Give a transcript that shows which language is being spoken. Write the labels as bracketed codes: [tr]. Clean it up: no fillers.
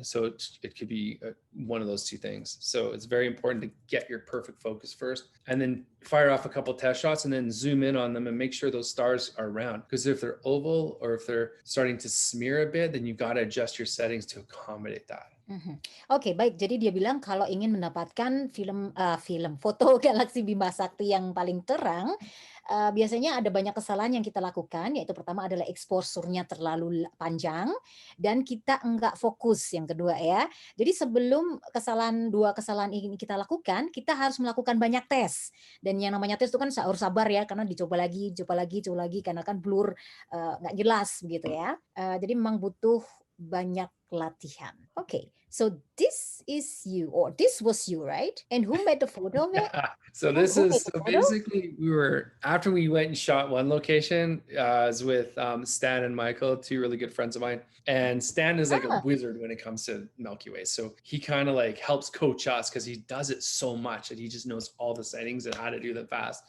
[en] So it could be one of those two things. So it's very important to get your perfect focus first, and then fire off a couple test shots and then zoom in on them and make sure those stars are round. Because if they're oval or if they're starting to smear a bit, then you've got to adjust your settings to accommodate that. [id] Oke, baik. Jadi dia bilang kalau ingin mendapatkan foto galaksi Bima Sakti yang paling terang, biasanya ada banyak kesalahan yang kita lakukan, yaitu pertama adalah eksposurnya terlalu panjang dan kita enggak fokus, yang kedua ya. Jadi sebelum dua kesalahan ini kita lakukan, kita harus melakukan banyak tes. Dan yang namanya tes itu kan harus sabar ya, karena dicoba lagi, karena kan blur, nggak jelas begitu ya. Jadi memang butuh banyak latihan. [en] Okay, so this is you, or this was you, right? And who made the photo of it? So basically after we went and shot one location, I was with Stan and Michael, 2 really good friends of mine. And Stan is like a wizard when it comes to Milky Way. So he kind of like helps coach us, because he does it so much that he just knows all the settings and how to do them fast.